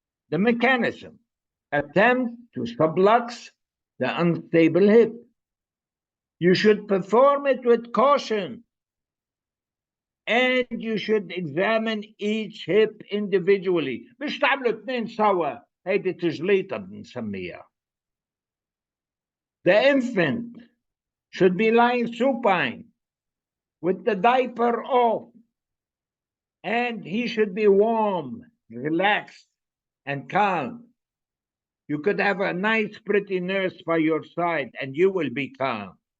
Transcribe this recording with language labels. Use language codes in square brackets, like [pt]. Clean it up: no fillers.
[en] The mechanism: attempt to sublux the unstable hip. You should perform it with caution, and you should examine each hip individually. [ar] مش تعملوا اثنين سوا, هيدي تجليطة بنسميها. [en] The infant should be lying supine with the diaper off, and he should be warm, relaxed, and calm. You could have a nice, pretty nurse by your side, and you will be calm.